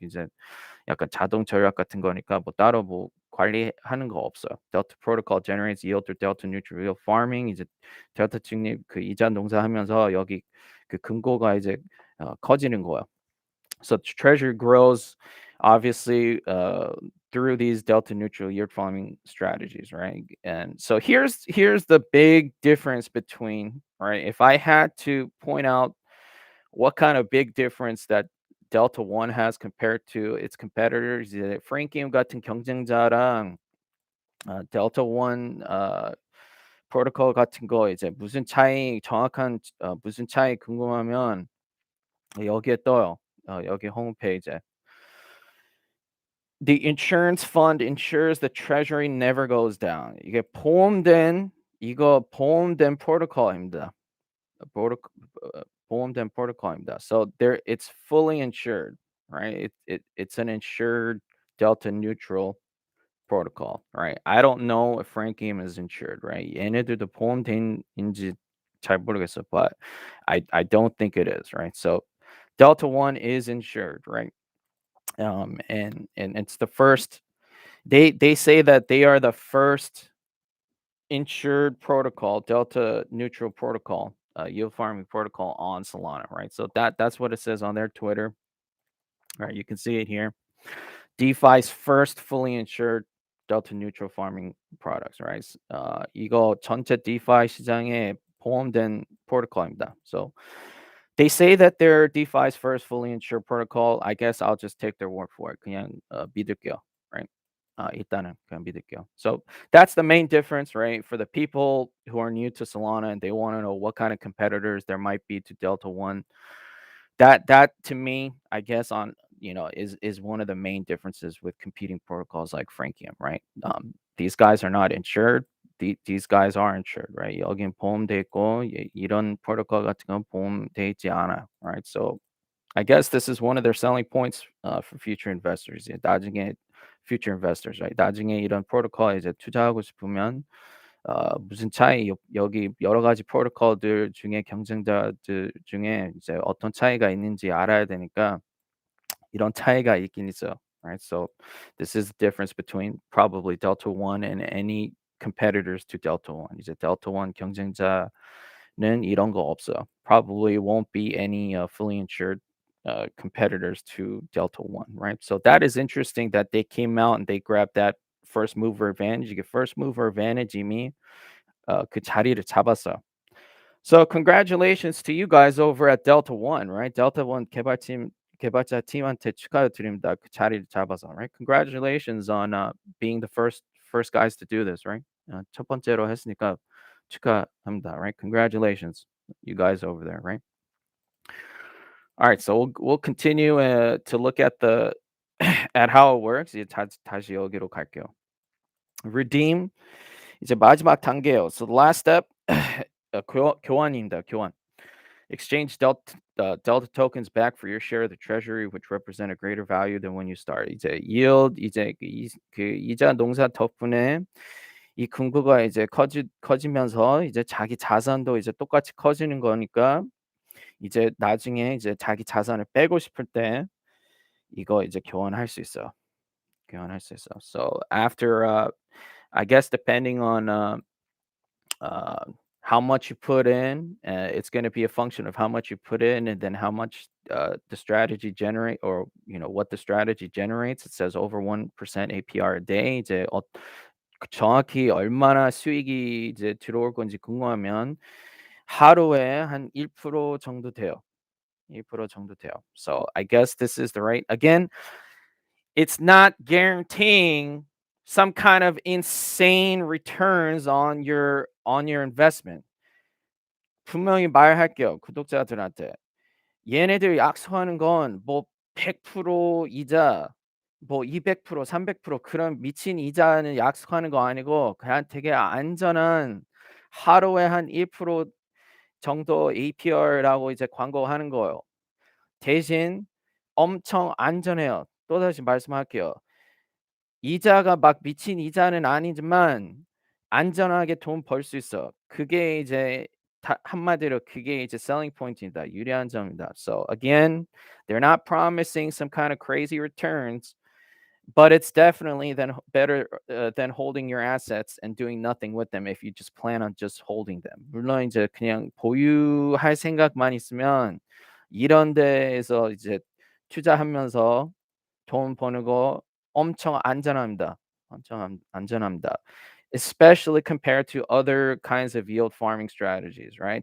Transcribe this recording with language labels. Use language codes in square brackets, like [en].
[ko] 이제 약간 자동 전략 같은 거니까 뭐 따로 뭐 관리하는 거 없어요. [en] Delta protocol generates yield through delta neutral yield farming. [ko] 이제 델타 측립 그 이자 농사하면서 여기 그 금고가 이제 커지는 거예요. [en] So treasury grows obviously through these delta neutral yield farming strategies, right? And so here's the big difference between, right? If I had to point out what kind of big difference that Delta One has compared to its competitors, [ko] 이제 프랭kiem 같은 경쟁자랑 Delta One 프로토콜 같은 거 이제 무슨 차이 정확한 무슨 차이 궁금하면 여기에 떠요. 여기 홈페이지에. [en] The insurance fund ensures the treasury never goes down. [ko] 이게 보험된 프로토콜입니다. 프로토 보험된 프로토콜입니다. [en] So there it's fully insured, right? It's an insured delta neutral protocol, right? I don't know if Frankiem is insured, right? [ko] 얘네들도 보험된인지 잘 모르겠어, [en] but I don't think it is, right? So Delta One is insured, right? And it's the first. They say that they are the first insured protocol, delta neutral protocol, yield farming protocol on Solana, right? So that's what it says on their Twitter. All right, you can see it here. DeFi's first fully insured delta neutral farming products, right? [ko] 이거 전체 DeFi 시장에 포함된 프로토콜입니다. [en] So they say that they're DeFi's first fully insured protocol. I guess I'll just take their word for it. [ko] 그냥 믿을게요, right? 일단은 그냥 믿을게요. [en] So that's the main difference, right? For the people who are new to Solana and they want to know what kind of competitors there might be to Delta One, that to me, I guess on is one of the main differences with competing protocols like Frankium, right? These guys are not insured. These guys are insured, right? [ko] 여긴 보험돼 있고 이런 프로토콜 같은 건 보험돼 있지 않아, right? [en] So I guess this is one of their selling points for future investors. 나중에 future investors, right? [ko] 나중에 이런 프로토콜 이제 투자하고 싶으면 무슨 차이 여기 여러 가지 프로토콜들 중에 경쟁자들 중에 이제 어떤 차이가 있는지 알아야 되니까 이런 차이가 있긴 있어요. [en] Right? So this is the difference between probably Delta One and any competitors to Delta One. [ko] 이제 Delta One 경쟁자는 이런 거 없어요. [en] Probably won't be any fully insured competitors to Delta One, right? So that is interesting that they came out and they grabbed that first mover advantage. [ko] 이게 first mover advantage 이미 그 자리를 잡았어요. [en] So congratulations to you guys over at Delta One, right? [ko] Delta One 개발자 팀한테 축하드립니다. 그 자리를 잡아서, right? [en] Congratulations on being the first guys to do this, right? [ko] 첫 번째로 했으니까 축하합니다, right? [en] Congratulations, you guys over there, right? All right, so we'll continue to look at the at how it works. [ko] 이제 다시 여기로 갈게요. Redeem 이제 마지막 단계예요. [en] So the last step [ko] 교환입니다. 교환. [en] Exchange Delta tokens back for your share of the treasury, which represent a greater value than when you start. [ko] 이제 yield 이제 그 이자 농사 덕분에 이 금고가 이제 커지면서 이제 자기 자산도 이제 똑같이 커지는 거니까 이제 나중에 이제 자기 자산을 빼고 싶을 때 이거 이제 교환할 수 있어요. 교환할 수 있어. [en] So after I guess depending on uh, how much you put in, it's going to be a function of how much you put in and then how much the strategy generate or what the strategy generates. It says over 1% APR a day. [ko] 이제 정확히 얼마나 수익이 이제 들어올 건지 궁금하면 하루에 한 1% 정도 돼요. 1% 정도 돼요. [en] So I guess this is the right again. It's not guaranteeing some kind of insane returns on your investment. [ko] 분명히 말할게요, 구독자들한테. 얘네들 약속하는 건 뭐 100% 이자, 뭐 200%, 300% 그런 미친 이자는 약속하는 거 아니고 그냥 되게 안전한 하루에 한 1% 정도 APR라고 이제 광고하는 거예요. 대신 엄청 안전해요. 또다시 말씀할게요. 이자가 막 미친 이자는 아니지만 안전하게 돈 벌 수 있어. 그게 이제 다 한마디로 그게 이제 selling point이다. 유리한 점이다. [en] So again, they're not promising some kind of crazy returns, but it's definitely better than holding your assets and doing nothing with them if you just plan on just holding them. [ko] 물론 이제 그냥 보유할 생각만 있으면 이런 데에서 이제 투자하면서 돈 버는 거 엄청 안전합니다. 엄청 안전합니다. [en] Especially compared to other kinds of yield farming strategies, right?